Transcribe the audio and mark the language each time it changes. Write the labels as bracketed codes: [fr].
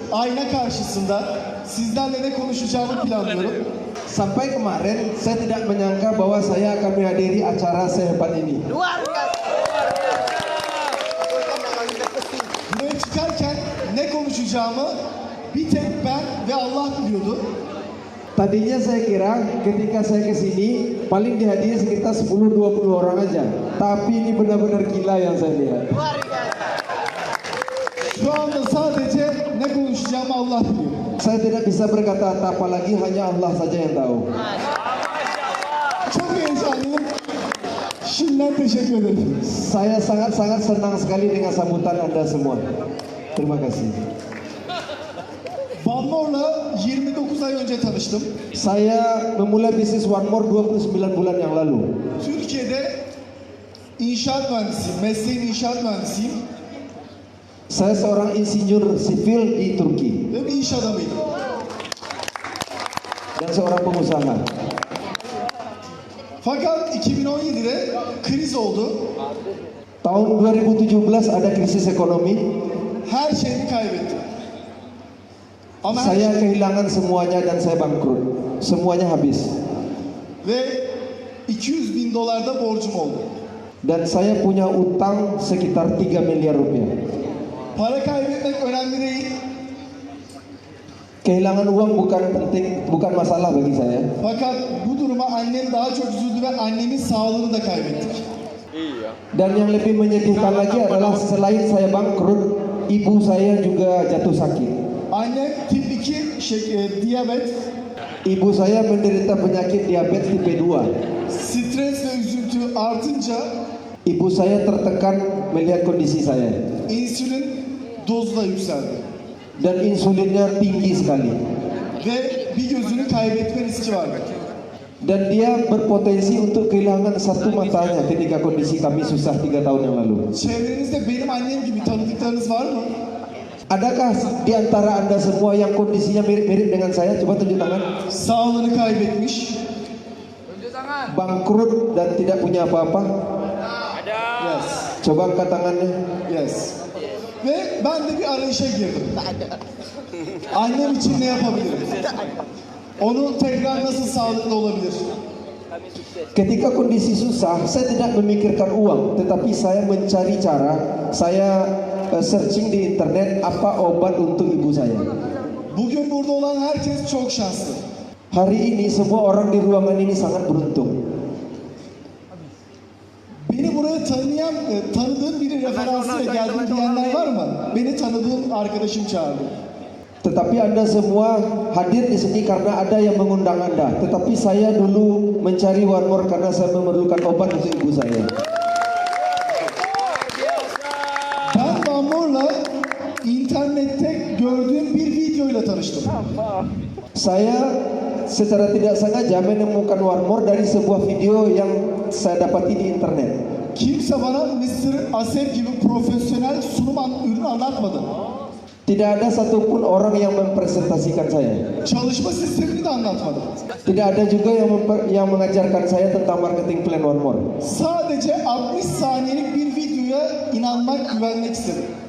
[tr] Ayna karşısında sizlerle ne konuşacağımı planlıyorum. [id] Sampai kemarin saya tidak menyangka bahwa saya akan menghadiri acara sehebat ini. [tr] Buraya çıkarken ne konuşacağımı bir tek ben ve Allah biliyordu. [id] Tadinya saya kira ketika saya ke sini paling dihadiri sekitar 10-20 orang aja. Tapi ini benar-benar gila yang saya lihat. [tr] Şu anda sadece ne konuşacağımı Allah biliyor. [id] Saya tidak bisa berkata apa lagi, hanya Allah saja yang tahu. [tr] Çok heyecanlıyım. Şimdiden teşekkür ederim. [id] Saya sangat-sangat senang sekali dengan sambutan Anda semua. Terima kasih. [tr] Van Moor'la 29 ay önce tanıştım. [id] Saya memulai bisnis One More 29 bulan yang lalu. [tr] Türkiye'de inşaat mühendisiyim. Mesleğim inşaat mühendisiyim. [id] Saya seorang insinyur sipil di Turki [tr] Ve bir iş adamıydım. [id] dan seorang pengusaha. [tr] Fakat 2017'de kriz oldu. [id] Tahun 2017 ada krisis ekonomi. [tr] Her şeyimi kaybettim. Ama [id] Saya kehilangan semuanya dan saya bangkrut. Semuanya habis. [tr] ve 200 bin dolar da borcum oldu. [id] Dan saya punya utang sekitar 3 miliar rupiah. [tr] Para kaybetmek önemli değil. [id] Kehilangan uang bukan penting, bukan masalah bagi saya. [tr] Fakat bu duruma annem daha çok üzüldü ve annemin sağlığını da kaybettik. [id] Dan yang lebih menyedihkan lagi adalah selain saya bangkrut, ibu saya juga jatuh sakit. [tr] Annem tip 2 diyabet, [id] Ibu saya menderita penyakit diabetes tipe 2. [tr] stres ve üzüntü artınca [id] Ibu saya tertekan melihat kondisi saya. [tr] insülin dozu da yükseldi. [id] Dan insulinnya tinggi sekali. [tr] Ve bir gözünü kaybetme riski vardı. [id] Dan dia berpotensi untuk kehilangan satu matanya ketika kondisi kami susah 3 tahun yang lalu. [tr] Çevrenizde benim annem gibi tanıdıklarınız var mı? [id] Adakah di antara Anda semua yang kondisinya mirip-mirip dengan saya? Coba tunjuk tangan. [tr] Sağlığını kaybetmiş. [id] Bangkrut dan tidak punya apa-apa. [en] Yes. [id] Coba angkat tangannya. [en] Yes. [tr] Ve ben de bir arayışa girdim. Annem için ne yapabilirim? Onu tekrar nasıl sağlıklı olabilir? [id] Ketika kondisi susah, saya tidak memikirkan uang, tetapi saya mencari cara. Saya searching di internet apa obat untuk ibu saya. [tr] Bugün burada olan herkes çok şanslı. [id] Hari ini semua orang di ruangan ini sangat beruntung. [tr] Beni buraya tanıdığım biri referansıyla geldim diyenler var mı? Beni tanıdığım arkadaşım çağırdı. [id] Tetapi Anda semua hadir di sini karena ada yang mengundang Anda. Tetapi saya dulu mencari One More karena saya memerlukan obat untuk ibu saya. [tr] Ben Van Moor'la internette gördüğüm bir videoyla tanıştım. [id] Saya secara tidak sengaja menemukan One More dari sebuah video yang saya dapati di internet. [tr] Kimse bana Mr. Asep gibi profesyonel ürün anlatmadı. [id] Tidak ada satupun orang yang mempresentasikan saya. [tr] Çalışma sistemini de anlatmadı. [id] Tidak ada juga yang mengajarkan saya tentang marketing plan One More. [tr] Sadece 60 saniyelik bir videoya inanmak, güvenmek istedim.